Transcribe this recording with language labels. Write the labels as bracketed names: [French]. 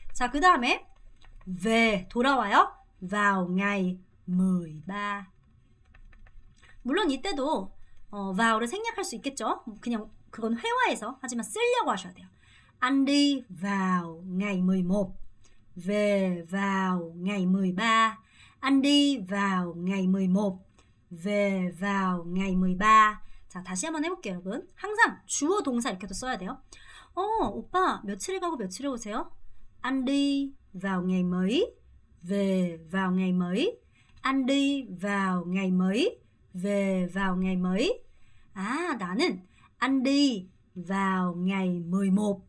[Korean] 자, 그 다음에 về 돌아와요. [Vietnamese] vào ngày 13. [Korean] 물론 이때도 vowel을 생략할 수 있겠죠. 그냥 그건 회화에서 하지만 쓰려고 하셔야 돼요. [Vietnamese] Anh đi vào ngày 11, về vào ngày 13. Anh đi vào ngày 11, về vào ngày 13. [Korean] 자, 다시 한번 해볼게요, 여러분. 항상 주어 동사 이렇게도 써야 돼요. 오빠 며칠에 가고 며칠에 오세요? [Vietnamese] Anh đi vào ngày mấy, về vào ngày mấy. Anh đi vào ngày mấy, về vào ngày mấy. [Korean] 아, 나는 [Vietnamese] anh đi vào ngày 11.